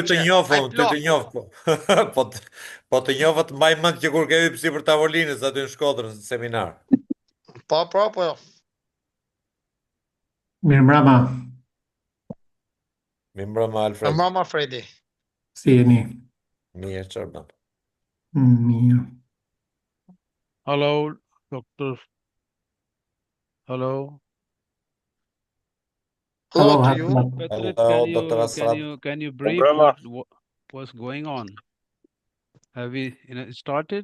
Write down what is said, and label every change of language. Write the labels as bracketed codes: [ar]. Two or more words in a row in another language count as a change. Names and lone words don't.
[sq] Ty të njoh, po të njoh të mbaj mend që kur ke hyrë sipër tavolinës aty në Shkodër në seminar. Po. Mirëmbrëma. Mirëmbrëma Alfred. Mirëmbrëma Fredi. Si jeni? Mirë, çfarë bën? Mirë. [en] Hello, doctor. Hello. Hello to you. Patrick, can you brief what's going on? Have we started?